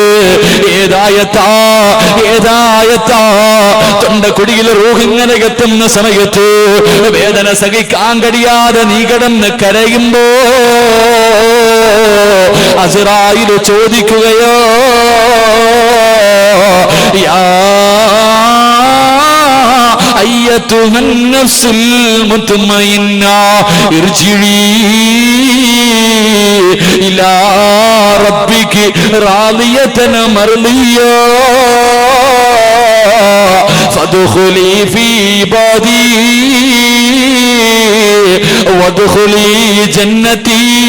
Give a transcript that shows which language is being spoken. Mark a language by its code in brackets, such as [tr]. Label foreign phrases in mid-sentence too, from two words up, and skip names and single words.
[ml] ഏതായത്താ തൊണ്ടക്കുടിയിൽ റൂഹിങ്ങനെ എത്തുന്ന സമയത്ത് വേദന സഹിക്കാൻ കഴിയാതെ നീ കിടന്ന് കരയുമ്പോ [ar] അസ്റായീൽ ചോദിക്കുകയോ, യാ أيتها النفس المطمئنة ارجعي إلى ربك راضية مرضية فادخلي في عبادي وادخلي جنتي.